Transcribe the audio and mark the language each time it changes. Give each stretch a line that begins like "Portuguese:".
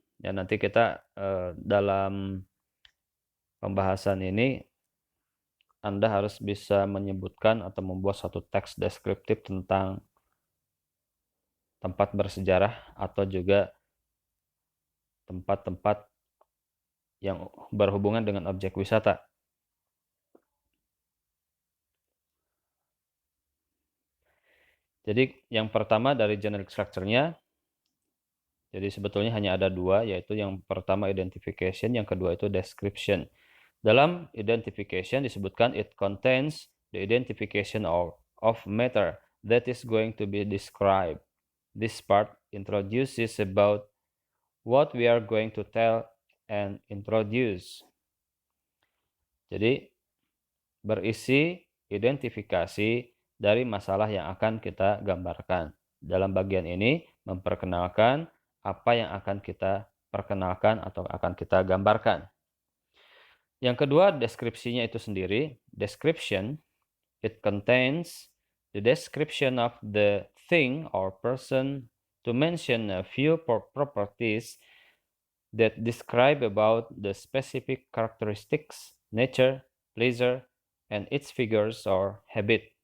Indonesian: Ya, nanti kita dalam pembahasan ini Anda harus bisa menyebutkan atau membuat satu teks deskriptif tentang tempat bersejarah atau juga tempat-tempat yang berhubungan dengan objek wisata. Jadi yang pertama dari generic structure-nya, jadi sebetulnya hanya ada dua, yaitu yang pertama identification, yang kedua itu description.
English: Dalam identification disebutkan it contains the identification of matter that is going to be described. This part introduces about what we are going to tell and introduce.
Indonesian: Jadi berisi identifikasi dari masalah yang akan kita gambarkan. Dalam bagian ini memperkenalkan apa yang akan kita perkenalkan atau akan kita gambarkan. Yang kedua, deskripsinya itu sendiri.
English: Description, it contains the description of the thing or person, to mention a few properties that describe about the specific characteristics, nature, pleasure, and its figures or habit.